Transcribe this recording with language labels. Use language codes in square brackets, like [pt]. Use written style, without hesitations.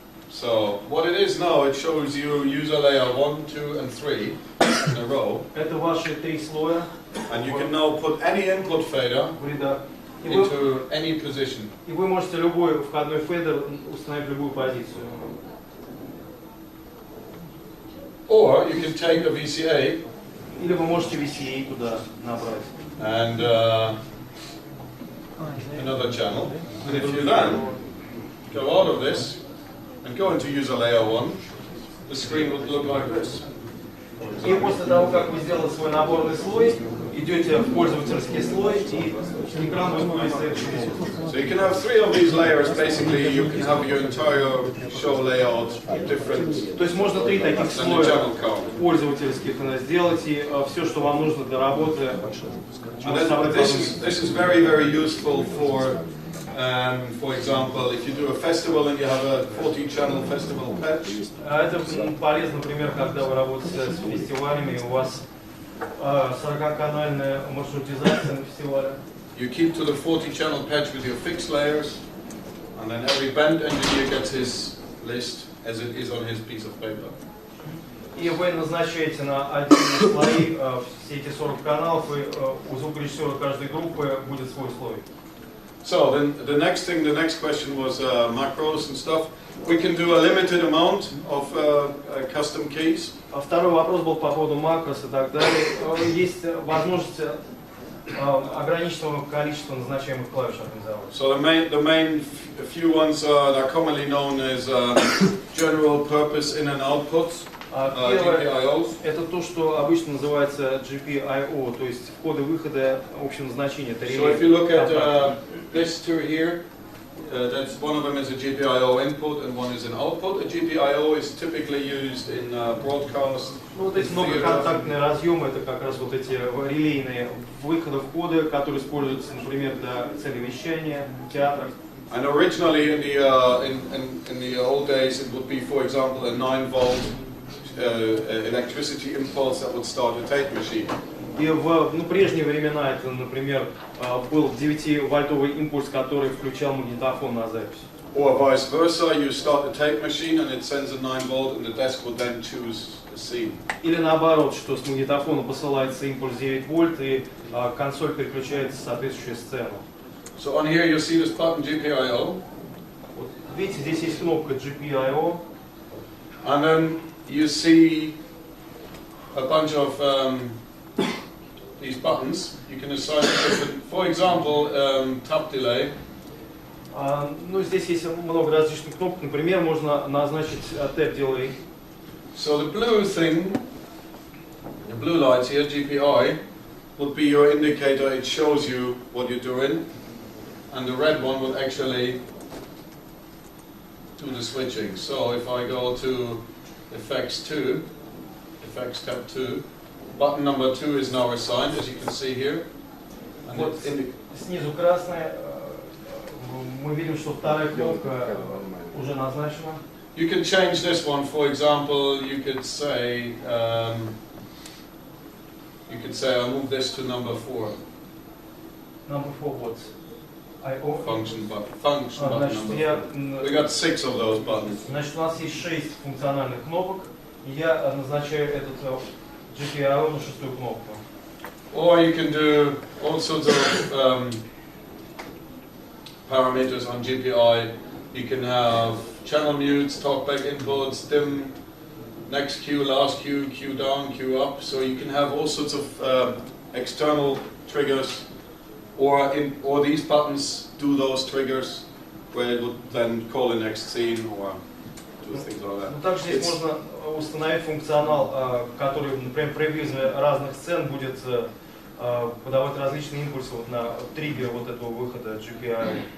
[en] So, what it is now, it shows you user layer 1, 2, and 3 in a row. [ru] Это ваши 3 слоя. [en] And you can now put any input fader into any position. [ru] И вы можете любой входной фейдер установить в любую позицию. [en] Or you can take a VCA. [ru] Или вы можете VCA туда набрать. [en] And another channel. And if you then go out of this and go into user layer 1, the screen would look like this. [ru] И после того, как вы сделали свой наборный слой, идете в пользовательский слой, и экран будет выглядеть следующим образом. [en] So you can have 3 of these layers. Basically, you can have your entire show layout different. [ru] То есть можно 3 таких слоя пользовательских сделать, и все, что вам нужно для работы. [en] This is very, very useful for example, if you do a festival and you have a 40-channel festival patch. [ru] Это полезно, например, когда вы работаете с фестивалями, и у вас 40-канальная маршрутизация на фестивале. [en] You keep to the 40-channel patch with your fixed layers, and then every band engineer gets his list as it is on his piece of paper. [ru] И вы назначаете на отдельные слои все эти 40 каналов, и у звукорежиссера каждой группы будет свой слой. [en] So then the next question was macros and stuff. We can do a limited amount of custom keys. [ru] Второй вопрос был по поводу макрос и так далее. Есть возможность ограниченного количества назначаемых клавиш организовать. [en] So the main few ones that are commonly known as general purpose in and output. [ru] Первое это то, что обычно называется GPIO, то есть входы-выходы общего назначения. [en] So if you look at this two here, that's one of them is a GPIO input and one is an output. A GPIO is typically used in broadcast. [ru] Ну, вот эти многоконтактные разъемы, это как раз вот эти релейные выходы-входы, которые используются, например, для цели вещания, театра. [en] And originally in the old days, it would be, for example, a 9-volt electricity impulse that would start a tape machine. [ru] И в прежние времена это, например, был 9-вольтовый импульс, который включал магнитофон на запись. [en] Or vice versa, you start a tape machine and it sends a 9-volt and the desk will then choose a scene. [ru] Или наоборот, что с магнитофона посылается импульс 9 вольт и консоль переключается в соответствующую сцену. [en] So on here you see this button GPIO. [ru] Вот, видите, здесь есть кнопка GPIO. [en] And then you see a bunch of these buttons. You can assign different, for example, tap delay. [ru] Ну, здесь есть много различных кнопок. Например, можно назначить tap delay. [en] So the blue thing, the blue light here, GPI, would be your indicator. It shows you what you're doing. And the red one will actually do the switching. So if I go to effects 2, effects tab 2, button number 2 is now assigned, as you can see here. And [ru] вот снизу красная, мы видим, что вторая кнопка уже назначена. [en] You can change this one. For example, you could say I move this to number 4. Number 4 what? Function button number 4. We got 6 of those buttons. [ru] Значит, у нас есть 6 функциональных кнопок, и я назначаю этот GPIO на 6-ю кнопку. [en] Or you can do all sorts of parameters on GPI. You can have channel mutes, talkback inputs, dim, next cue, last cue, cue down, cue up. So you can have all sorts of external triggers. Or these buttons do those triggers, where it would then call the next scene or do things like that. [ru] Также здесь можно установить функционал, который, например, при вызове разных сцен будет подавать различные импульсы вот на триггер вот этого выхода GPI.